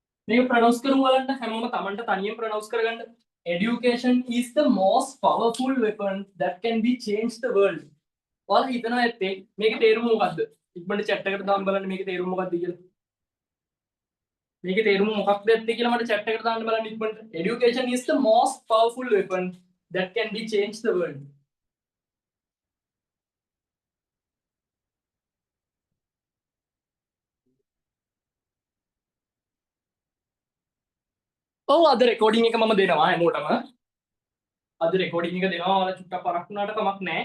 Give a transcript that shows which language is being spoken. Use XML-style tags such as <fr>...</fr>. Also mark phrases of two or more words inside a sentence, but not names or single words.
<si>මේක ප්‍රොනවුන්ස් කරමු බලන්න හැමෝම Tamanට තනියෙන් ප්‍රොනවුන්ස් කරගන්න.</si> <en>Education is the most powerful weapon that can be change the world.</en> <si>ඔයාලා හිතනවා ඇත්තේ මේකේ තේරුම මොකද්ද? ඉක්මනට chat එකට දාන්න බලන්න මේකේ තේරුම මොකක්ද කියලා. මේකේ තේරුම මොකක්ද ඇත්තේ කියලා මට chat එකට දාන්න බලන්න ඉක්මනට.</si> <en>Education is the most powerful weapon that can be change the world.</en> <si>ඔව් අද රෙකෝඩින් එක මම දෙනවා හැමෝටම. අද රෙකෝඩින් එක දෙනවා. ඔයාලා චුට්ටක් පරක් වුණාට කමක් නැහැ.</si>